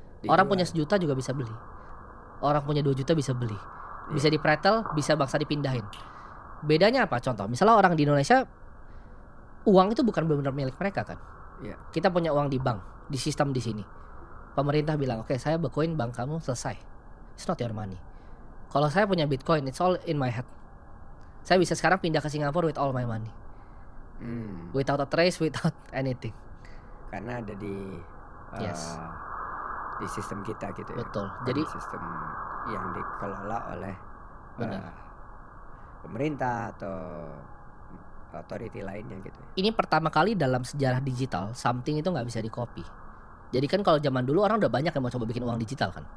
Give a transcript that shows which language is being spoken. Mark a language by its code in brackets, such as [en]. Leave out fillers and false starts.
[id] Orang punya 1 juta juga bisa beli. Orang punya 2 juta bisa beli. Bisa dipretel, bisa bangsa dipindahin. Bedanya apa? Contoh, misalnya orang di Indonesia uang itu bukan benar-benar milik mereka kan. Iya. Kita punya uang di bank, di sistem di sini. Pemerintah bilang, "Oke, saya Bitcoin bank kamu selesai. [en] It's not your money." [id] Kalau saya punya Bitcoin, [en] it's all in my head. [id] Saya bisa sekarang pindah ke Singapura [en] with all my money. Without a trace, without anything. [id] Karena ada di [en] Yes. [id] di sistem kita gitu ya. Betul. Bukan Jadi di sistem yang dikelola oleh Benar. pemerintah atau authority lainnya gitu. ini pertama kali dalam sejarah digital, something itu nggak bisa di-copy. Jadi kan kalau zaman dulu orang udah banyak yang mau coba bikin uang digital kan.